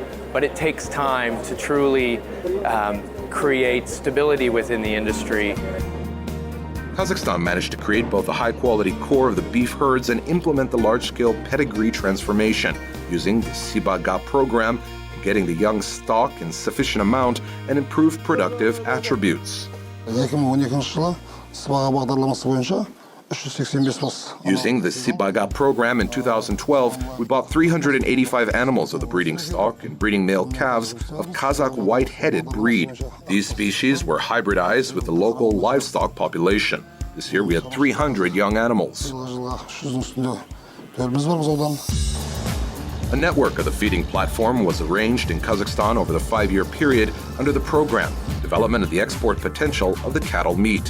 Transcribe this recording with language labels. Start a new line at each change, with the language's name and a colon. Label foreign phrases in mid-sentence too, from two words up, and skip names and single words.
English: But it takes time to truly create stability within the industry. Kazakhstan managed to create both a high-quality core of the beef herds and implement the large-scale pedigree transformation using the Sibaga program, getting the young stock in sufficient amount and improved productive attributes.
Kazakh: 2012 жылы Сыбаға бағдарламасы бойынша 385 бас.
English: Using the Sibaga program in 2012, we bought 385 animals of the breeding stock and breeding male calves of Kazakh white-headed breed. These species were hybridized with the local livestock population. This year we had 300 young animals. A network of the feeding platform was arranged in Kazakhstan over the 5-year period under the program, development of the export potential of the cattle meat.